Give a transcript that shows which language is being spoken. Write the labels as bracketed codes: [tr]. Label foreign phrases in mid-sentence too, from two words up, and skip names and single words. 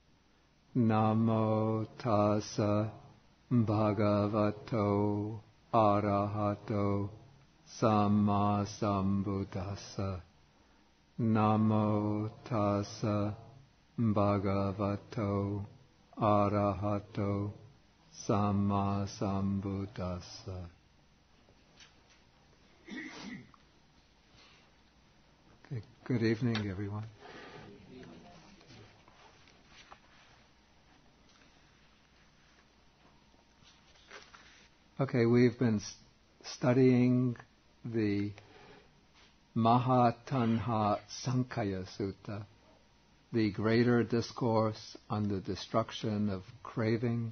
[pi] Namo tassa bhagavato arahato samma sambuddhassa. Namo tassa bhagavato arahato samma sambuddhassa. [en] Okay, good evening, everyone. Okay, we've been studying the Mahātaṇhāsankhaya Sutta, the greater discourse on the destruction of craving.